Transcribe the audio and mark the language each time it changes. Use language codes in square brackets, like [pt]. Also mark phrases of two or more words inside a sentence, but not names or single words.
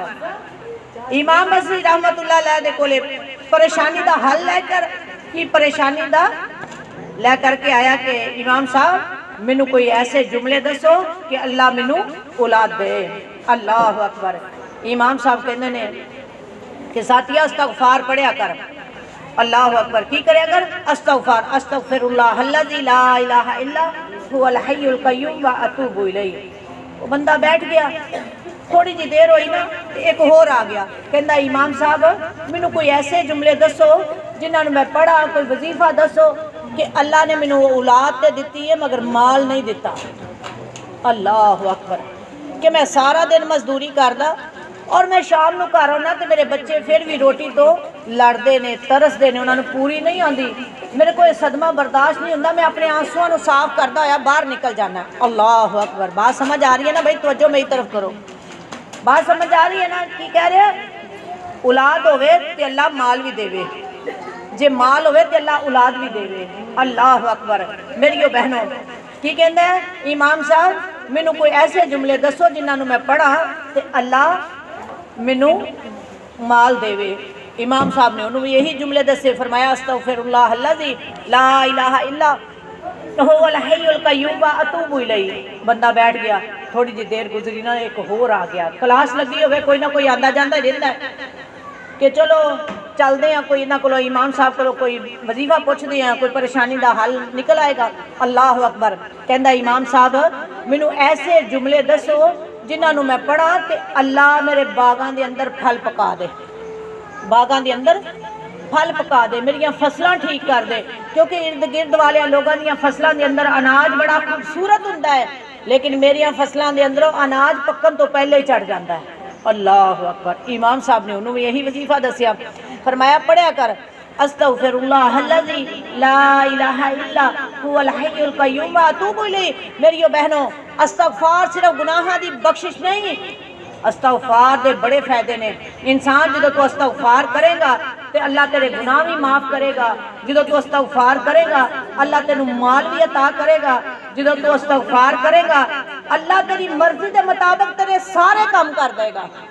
[pa] امام بصری رحمت اللہ علیہ دے کولے پریشانی دا حل لے کر کی پریشانی دا لے کر کے آیا کہ امام صاحب مینوں کوئی ایسے جملے دسو کہ اللہ مینوں اولاد دے۔ [ar] اللہ اکبر۔ [pa] امام صاحب کہندے نے کہ ساتھیا استغفار پڑھیا کر۔ [ar] اللہ اکبر۔ [pa] کی کریا کر؟ استغفار، [ar] استغفر اللہ الذی لا الہ الا هو الحی القیوم واتوب الیہ۔ [pa] وہ بندہ بیٹھ گیا، تھوڑی جی دیر ہوئی نا ایک اور آ گیا، کہندا امام صاحب مینوں کوئی ایسے جملے دسو جنہاں نوں میں پڑھا، کوئی وظیفہ دسو کہ اللہ نے مینوں اولاد تے دتی ہے مگر مال نہیں دتا۔ [ar] اللہ اکبر۔ [pa] کہ میں سارا دن مزدوری کردا اور میں شام نو گھر آنا تے میرے بچے پھر بھی روٹی تو لڑدے نے، ترسدے نے، انہاں نوں پوری نہیں آندی، میرے کو یہ صدمہ برداشت نہیں ہوندا، میں اپنے آنسواں نو صاف کردا ہویا باہر نکل جانا۔ [ar] اللہ اکبر۔ [ur] بات سمجھ آ رہی ہے نا بھائی؟ توجہ میری طرف کرو، بات سمجھ آ رہی ہے نا؟ [pa] کی کہہ رہے ہیں؟ اولاد ہوئے تے اللہ مال بھی دے، جے مال ہوئے تے اللہ اولاد بھی دے۔ [ar] اللہ اکبر۔ [pa] میریو بہنوں کی کہندے ہیں امام صاحب مینوں کوئی ایسے جملے دسو جنہاں نوں میں پڑھا تے اللہ مینوں مال دے۔ امام صاحب نے انہوں یہی جملے دسے، فرمایا [ar] استغفر اللہ الذی لا الہ الا هو الحی القیوم واتوب الیہ۔ [pa] بندہ بیٹھ گیا، تھوڑی جی دیر گزری نا ایک اور آ گیا، کلاس لگی ہوئے کوئی نہ کوئی آندا جاندا رہندا ہے کہ چلو چلدے ہیں، کوئی انہاں کولو امام صاحب کولو کوئی وظیفہ پوچھدے ہیں، کوئی پریشانی دا حل نکل آئے گا۔ [ar] اللہ اکبر۔ [pa] کہندا امام صاحب مینوں ایسے جملے دسو جنہاں نوں میں پڑھا تے اللہ میرے باغاں دے اندر پھل پکا دے، باغاں دے اندر پھل پکا دے، میریاں فصلاں ٹھیک کر دے، کیونکہ ارد گرد والے لوگاں دیاں فصلاں دے اندر اناج بڑا خوبصورت ہوندا ہے، لیکن میریاں فصلاں دے اندروں اناج پکن تو پہلے ہی چڑھ جاندا ہے۔ [ar] اللہ اکبر۔ [pa] امام صاحب نے انہوں یہی وظیفہ دسیا، فرمایا پڑھیا کر [ar] استغفر اللہ الذی لا الہ الا هو الحی القیوم واتوب الیہ۔ [pa] میریو بہنوں استغفار صرف گناہاں دی بخشش نہیں، استغفار دے بڑے فائدے نے۔ انسان جدو تو استغفار کرے گا تے اللہ تیرے گناہ بھی معاف کرے گا، جدو تو استغفار کرے گا اللہ تینوں مال بھی عطا کرے گا، جدو تو استغفار کرے گا اللہ تیری مرضی دے مطابق تیرے سارے کام کر دے گا۔